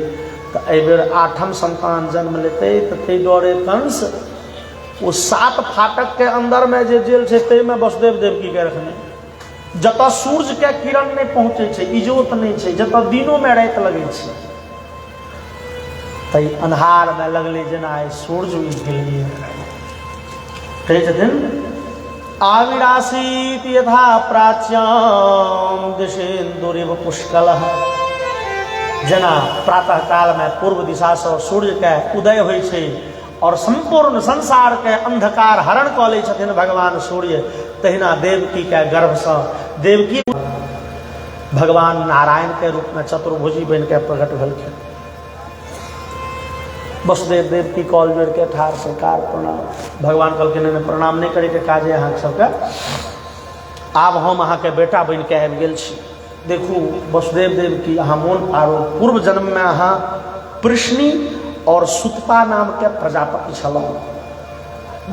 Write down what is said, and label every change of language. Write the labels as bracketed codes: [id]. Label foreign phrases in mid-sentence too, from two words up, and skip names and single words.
[mai] तो एहि बेर 8म संतान जन्म लेते तो ताहि दुआरे कंस वो 7 फाटक के अंदर में जे जेल छै ताहि में वसुदेव देवकी के रखने, जतऽ सूर्य के किरण नहीं पहुँचे छै, इजोत नहीं छै, जतऽ दिनों में राति लगे छै, तै अन्हार में लगले जेना सूर्य उगि गेलियै। [sa] कहै छथिन आविरासीत यथा प्राच्याम दिशेन्दुरिव पुष्कलः। [mai] जेना प्रातः काल में पूर्व दिशा से सूर्य के उदय होइ छै और संपूर्ण संसार के अंधकार हरण कऽ लै छथिन भगवान सूर्य, तहिना देवकी के गर्भ से देवकी भगवान नारायण के रूप में चतुर्भुजी बन के प्रकट भेलखिन। वसुदेव देवकी कॉल जोड़ के ठार सरकार प्रणाम। भगवान कहलखिन प्रणाम नहीं करे के काजे अहाँ सबके, आब हम अहाँ के बेटा बन के आबि गेल छी। देखू वसुदेव देवकी अहाँ मोन पारो, पूर्व जन्म में अहाँ पृष्णी और सुतपा नाम के प्रजापति छलहुँ।